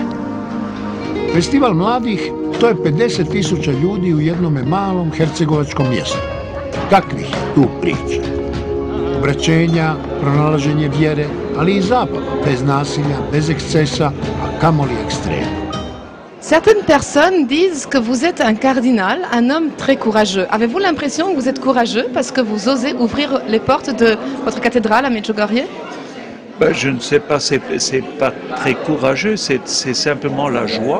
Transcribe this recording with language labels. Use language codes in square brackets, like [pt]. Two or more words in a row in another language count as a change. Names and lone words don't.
[hr] Festival mladih, to je 50.000 ljudi u jednome malom hercegovačkom mjestu. Kakvih je tu priča? Obraćenja, pronalaženje vjere, ali i zabava, bez nasilja, bez ekscesa, a kamoli ekstrema. [fr] Certaines personnes disent que vous êtes un cardinal, un homme très courageux. Avez-vous l'impression que vous êtes courageux parce que vous osez ouvrir les portes de votre cathédrale à Medjugorje? Je ne sais pas, c'est pas très courageux, c'est simplement la joie.